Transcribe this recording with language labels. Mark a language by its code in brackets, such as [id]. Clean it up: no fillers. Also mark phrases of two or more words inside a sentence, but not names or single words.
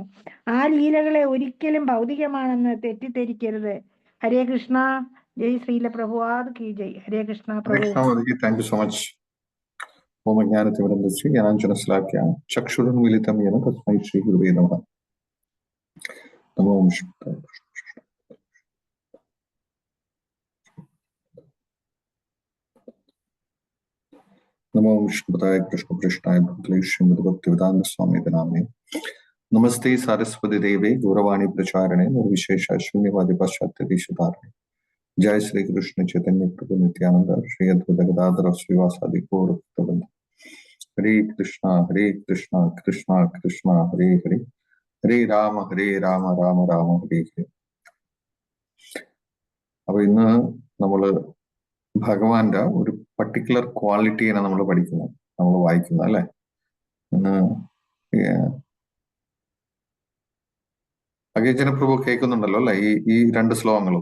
[ml] ആ ലീലകളെ ഒരിക്കലും ഭൗതികമാണെന്ന് തെറ്റിദ്ധരിക്കരുത്. [sa] ഹരേ കൃഷ്ണ. [hi] जय श्रील प्रभुपाद की जय. [sa] ഹരേ കൃഷ്ണ പ്രഭു. [en] thank you so much. [sa] ഓം അജ്ഞാനതിമിരന്ദസ്യ ജ്ഞാനാഞ്ജനശലാഖ്യാ ചക്ഷുരുന്മിലിതം യേന തസ്മൈ ശ്രീ ഗുരുവേ നമഃ. നമോ വിഷ്ണുപദായ नमो विष्णुपदाय कृष्णकृष्णाय भूतले श्रीमद् भक्तिवेदांत स्वामी नामे नमस्ते सारस्वती देवे गौरवाणी प्रचारणे निर्विशेष शून्यवादी पाश्चात्य देशधारणे जय श्री कृष्ण चैतन्य प्रभु नित्यानंद श्री अद्वैत गदाधर श्रीवासादि गौर भक्तवृंद। हरे कृष्णा कृष्णा कृष्णा हरे हरे, हरे राम राम राम हरे हरे. [ml] അപ്പൊ ഇന്ന് നമ്മള് ഭഗവാന്റെ ഒരു [en] particular quality [ml] നമ്മൾ പഠിക്കുന്നത്, നമ്മൾ വായിക്കുന്നത് അല്ലെ. ഇന്ന് അഗേജന പ്രഭു കേൾക്കുന്നുണ്ടല്ലോ അല്ലെ ഈ രണ്ട് ശ്ലോകങ്ങളും?